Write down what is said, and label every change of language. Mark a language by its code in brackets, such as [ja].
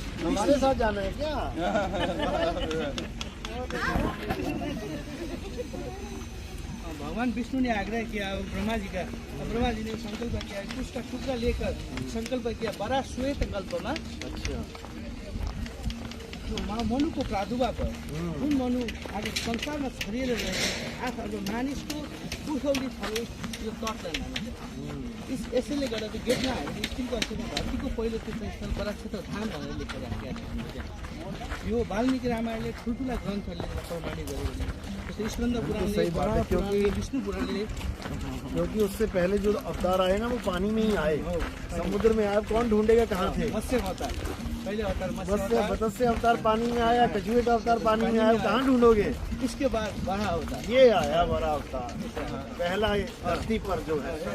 [hi] हमारे साथ जाना है क्या? भगवान विष्णु ने आग्रह किया ब्रह्मा जी का, ब्रह्मा जी ने संकल्प किया, उसका टुकड़ा लेकर संकल्प किया बड़ा श्वेत कल्प में। अच्छा, [ne] जो मनु को प्रादुर्भाव भयो जुन मनु आज संसारमा छरिएर आफू अब मानिसको पुर्खौली छलो यो तटलाई मानिन्छ। यसैले गर्दा त्यो गेटमा हामीले स्टिलको अस्तित्व धरतीको पहिलो तीर्थस्थल बराक्षेत्र धाम भनेर लेखेर राखेका छौँ। यो वाल्मीकि रामायणले ठुल्ठुला ग्रन्थहरूले प्रमाणित गरेको जस्तै स्कन्द पुराणले, वराह पुराणले, विष्णु पुराणले। [hi] क्योंकि उससे पहले जो अवतार आए ना वो पानी में ही आए, समुद्र में आए। कौन ढूंढेगा कहाँ थे? मत्स्य अवतार पहले अवतार, मत्स्य अवतार पानी में आया, कछुए का अवतार पानी में आया, कहाँ ढूंढोगे? इसके बाद वराह अवतार, ये आया वराह अवतार, पहला धरती पर जो है।